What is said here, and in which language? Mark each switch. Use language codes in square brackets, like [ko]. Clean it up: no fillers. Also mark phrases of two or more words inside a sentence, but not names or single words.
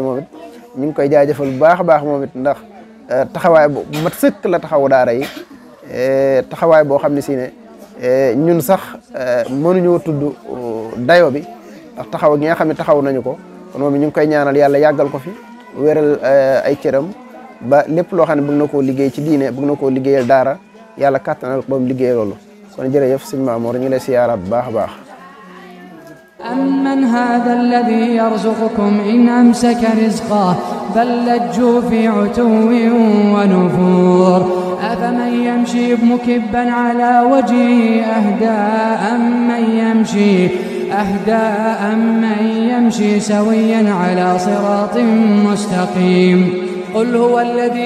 [wo] moom it ñu ngi koy jaajëfal bu baax a baax moom it ndax taxawaay bu mat sëkk la taxawu daara yi taxawaay boo xam ne si ne ñun sax mënuñoo tudd dayo bi ndax taxaw gi nga xam ne taxaw nañu ko kon moom ñu ngi koy ñaanal yàlla yàggal ko fi wéral ay cëram ba lépp loo xam ne bëgg na koo liggéey ci diine bëgg na koo liggéeyal daara yàlla kàttanal ba mu liggéey loolu kon jërëjëf sëñ Mamour ñu ngi lay siyaaraat bu baax a baax [ar] أمن هذا الذي يرزقكم إن أمسك رزقه بل لجوا في عتو ونفور أفمن يمشي مكبا على وجهه أهدى أمن يمشي سويا على صراط مستقيم قل هو الذي